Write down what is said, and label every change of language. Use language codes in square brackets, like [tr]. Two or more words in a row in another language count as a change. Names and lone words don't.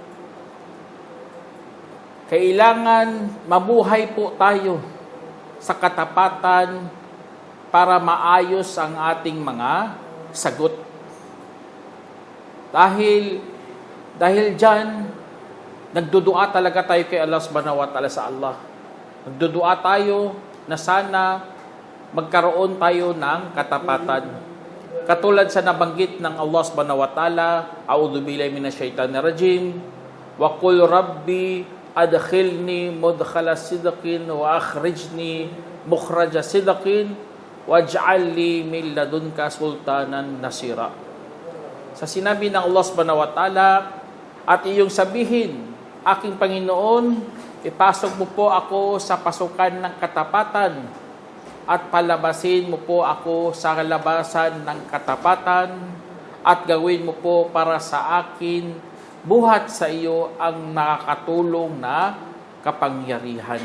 [tl] Kailangan mabuhay po tayo sa katapatan para maayos ang ating mga sagot. Dahil diyan, nagdudua talaga tayo kay Allah [ar] سبحانه وتعالى [tl] sa Allah. Nagdudua tayo na sana magkaroon tayo ng katapatan. Katulad sa nabanggit ng Allah [ar] سبحانه وتعالى أعوذ بالله من الشيطان الرجيم وقل رب أدخلني مدخل صدق وأخرجني مخرج صدق واجعل لي من لدنك سلطانا نصيرا. [tl] Sa sinabi ng Allah [ar] سبحانه وتعالى, [tl] at iyong sabihin, aking Panginoon, ipasok mo po ako sa pasukan ng katapatan at palabasin mo po ako sa labasan ng katapatan at gawin mo po para sa akin buhat sa iyo ang nakakatulong na kapangyarihan.